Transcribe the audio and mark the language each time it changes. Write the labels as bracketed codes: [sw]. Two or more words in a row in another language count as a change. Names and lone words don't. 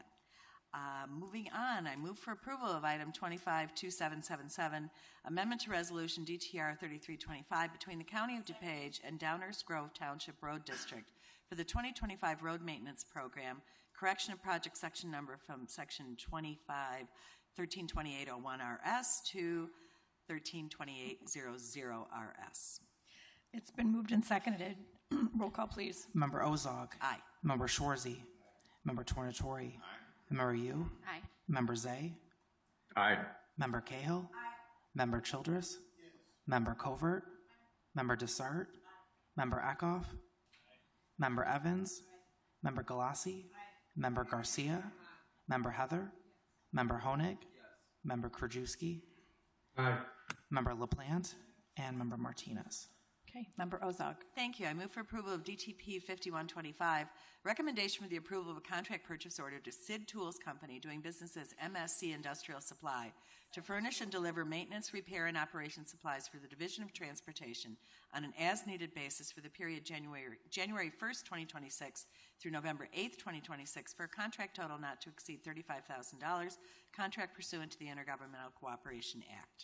[en] Moving on, I move for approval of item 252777, amendment to resolution DTR 3325 between the County of DuPage and Downers Grove Township Road District for the 2025 road maintenance program, correction of project section number from section 132801RS to 132800RS. It's been moved and seconded. Roll call, please. Member Ozog. Aye. Member Schwarzy. Member Tornatori. Member Yu. Aye. Member Zay. Aye. Member Cahill. Member Childress. Member Covert. Member Desart. Member Eckhoff. Member Evans. Member Galassi. Member Garcia. Member Heather. Member Honig. Member Krajewski. Aye. Member LaPlante. And Member Martinez. Okay, Member Ozog. Thank you. I move for approval of DTP 5125, recommendation for the approval of a contract purchase order to SID Tools Company doing business as MSC Industrial Supply to furnish and deliver maintenance, repair, and operation supplies for the Division of Transportation on an as-needed basis for the period January 1st, 2026 through November 8th, 2026 for a contract total not to exceed $35,000, contract pursuant to the Intergovernmental Cooperation Act.